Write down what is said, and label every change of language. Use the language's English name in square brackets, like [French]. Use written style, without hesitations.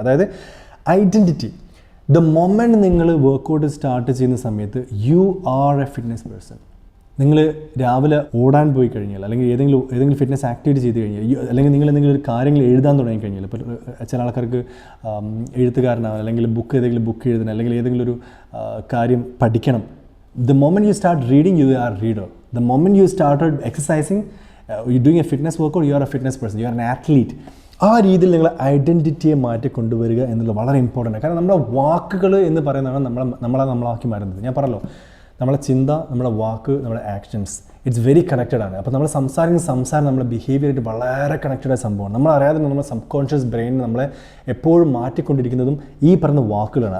[Malayalam] അതായത് identity. The moment നിങ്ങൾ workout start ചെയ്യുന്ന സമയത്ത് [English] You are a fitness person. [Malayalam] നിങ്ങൾ രാവിലെ ഓടാൻ പോയി കഴിഞ്ഞാൽ അല്ലെങ്കിൽ ഏതെങ്കിലും ഫിറ്റ്നസ് ആക്ടിവിറ്റി ചെയ്ത് കഴിഞ്ഞാൽ അല്ലെങ്കിൽ നിങ്ങൾ എന്തെങ്കിലും ഒരു കാര്യങ്ങൾ എഴുതാൻ തുടങ്ങി കഴിഞ്ഞാൽ ഇപ്പോൾ ചില ആൾക്കാർക്ക് എഴുത്തുകാരനാവാൻ അല്ലെങ്കിൽ ഏതെങ്കിലും ബുക്ക് എഴുതണം അല്ലെങ്കിൽ ഏതെങ്കിലും ഒരു കാര്യം പഠിക്കണം. [English] The moment you start reading, you are a reader. The moment you started exercising, you're doing a fitness workout, you are a fitness person, you are an athlete. [Malayalam] ആ രീതിയിൽ നിങ്ങൾ ഐഡൻറ്റിറ്റിയെ മാറ്റി കൊണ്ടുവരിക എന്നുള്ളത് വളരെ ഇമ്പോർട്ടൻ്റ്. കാരണം നമ്മുടെ വാക്കുകൾ എന്ന് പറയുന്നതാണ് നമ്മളാക്കി മാറുന്നത്. ഞാൻ പറഞ്ഞല്ലോ, നമ്മളെ ചിന്ത, നമ്മുടെ വാക്ക്, നമ്മുടെ ആക്ഷൻസ്, [English] it's very connected [Malayalam] ആണ്. അപ്പോൾ നമ്മൾ സംസാരം നമ്മുടെ ബിഹേവിയറായിട്ട് വളരെ കണക്റ്റഡ് ആയ സംഭവമാണ്. നമ്മളറിയാതെ നമ്മുടെ സബ് കോൺഷ്യസ് ബ്രെയിൻ നമ്മളെ എപ്പോഴും മാറ്റിക്കൊണ്ടിരിക്കുന്നതും ഈ പറഞ്ഞ വാക്കുകളാണ്.